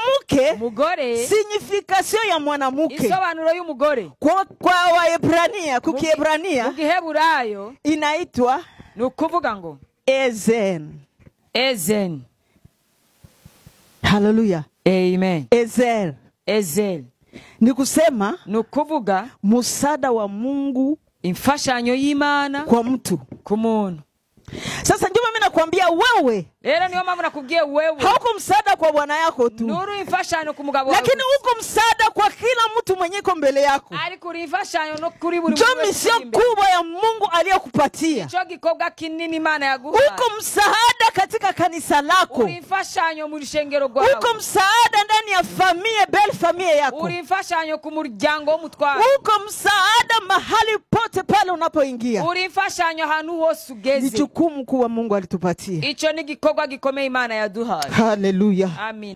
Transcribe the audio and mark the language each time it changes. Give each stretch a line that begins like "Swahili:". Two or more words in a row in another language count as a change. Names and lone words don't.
Swahili: mwanamke,
Rundi: umugore,
Swahili: signification ya mwanamke
Rundi: isobanuro y'umugore
Swahili: kwa Waebrania, kukiebrania
Rundi: mu Giheburayo
Swahili: inaitwa
Rundi: nukuvuga ngo Ezen. Ezen. Hallelujah. Amen. Ezel. Ezel.
Swahili: Ni kusema
Rundi: nukuvuga
Swahili: msaada wa Mungu,
Rundi: imfashanyo y'Imana
Swahili: kwa mtu,
Rundi: ku muntu.
Swahili: Sasa njoo mimi nakwambia wewe,
Rundi: Rero niyo mpamvu nakubwiye wewe
Swahili: hauko msaada kwa bwana yako tu,
Rundi: nuru imfashanyo ku mugabo wawe,
Swahili: lakini uko msaada kwa kila mtu mwenye iko mbele yako.
Rundi: ariko uri imfashanyo no kuri buri
Swahili: Njoo mission kubwa ya Mungu aliyokupatia.
Rundi: Ico gikorwa kinini Imana yaguhaye.
Swahili: Uko msaada katika kanisa lako.
Rundi: Uri imfashanyo mu rushengero rwawe.
Swahili: Uko msaada ndani ya familia, belle familia yako.
Rundi: Uri imfashanyo ku muryango w'umutwaro.
Swahili: Uko msaada mahali pote pale unapoingia.
Rundi: Uri imfashanyo ahantu hose ugeze.
Swahili: Ni jukumu kubwa Mungu alitupatia.
Rundi: Ico ni gikorwa gikomeye Imana yaduhaye. Hallelujah. Amen.